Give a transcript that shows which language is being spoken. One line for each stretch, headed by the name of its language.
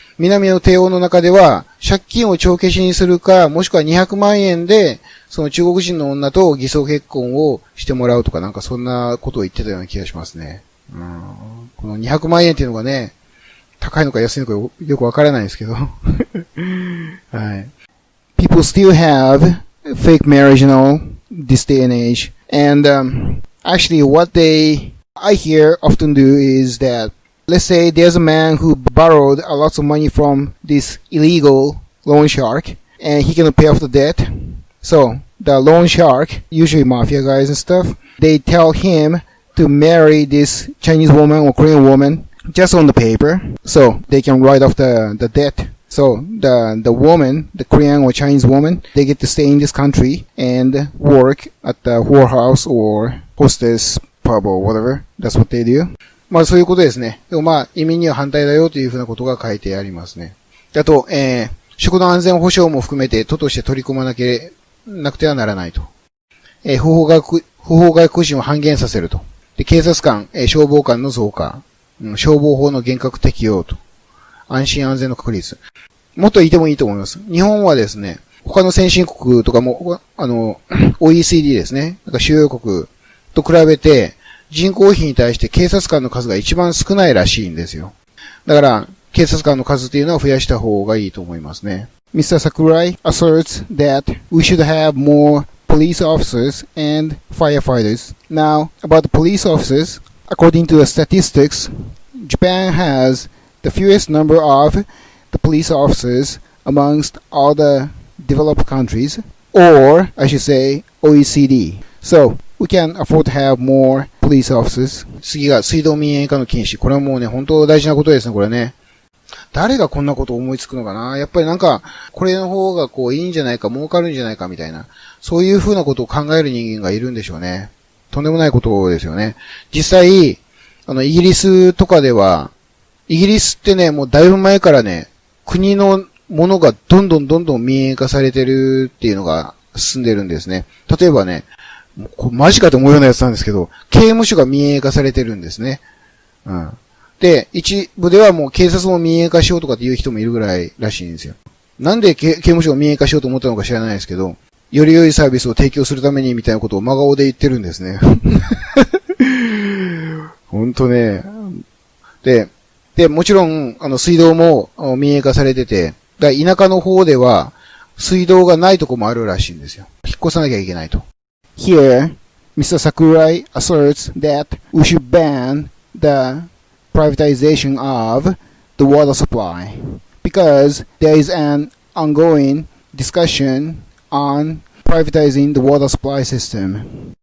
Japanese: 南の帝王の中では、借金を帳消しにするか、もしくは200万円で、その中国人の女と偽装結婚をしてもらうとか、そんなことを言ってたような気がしますね。この200万円っていうのがね、高いのか安いのかよくわからないですけど。はい。
English: People still have fake marriage, this day and age. And, actually what I hear often do is that, let's say there's a man who borrowed a lot of money from this illegal loan shark, and he cannot pay off the debt. So, the loan shark, usually mafia guys and stuff, they tell him to marry this Chinese woman or Korean woman just on the paper, so they can write off the debt. So the woman, the Korean or Chinese woman, they get to stay in this country and work at the whorehouse or hostess pub or whatever. That's what they do.
Japanese: そういうことですね。でも移民には反対だよというふうなことが書いてありますね。あと、食の安全保障も含めて都として取り組まなくてはならないと。不法外国人を半減させると。で、警察官、消防官の増加。消防法の厳格適用と。安心安全の確立。もっといてもいいと思います。日本はですね、他の先進国とかも、OECD ですね。主要国と比べて、人口比に対して警察官の数が一番少ないらしいんですよ。だから、警察官の数っていうのは増やした方がいいと思いますね。
English: Mr. Sakurai asserts that we should have more police officers and firefighters. Now, about the police officers, according to the statistics, Japan has the fewest number of the police officers amongst all the developed countries, or I should say OECD. So, we can afford to have more police officers.
Japanese: 次が水道民営化の禁止。これはもうね、本当大事なことですね、これね。誰がこんなことを思いつくのかな？やっぱりこれの方がいいんじゃないか、儲かるんじゃないかみたいな、そういう風なことを考える人間がいるんでしょうね。とんでもないことですよね。実際、イギリスとかでは、イギリスってね、もうだいぶ前からね、国のものがどんどん民営化されてるっていうのが進んでるんですね。例えばね、マジかと思うようなやつなんですけど、刑務所が民営化されてるんですね。で、一部ではもう警察も民営化しようとかっていう人もいるぐらいらしいんですよ。なんで刑務所を民営化しようと思ったのか知らないですけど、より良いサービスを提供するためにみたいなことを真顔で言ってるんですね。ほんとね。で、もちろん、水道も民営化されてて、田舎の方では水道がないとこもあるらしいんですよ。引っ越さなきゃいけないと。
English: Here, Mr. Sakurai asserts that we should ban the privatization of the water supply because there is an ongoing discussion on privatizing the water supply system.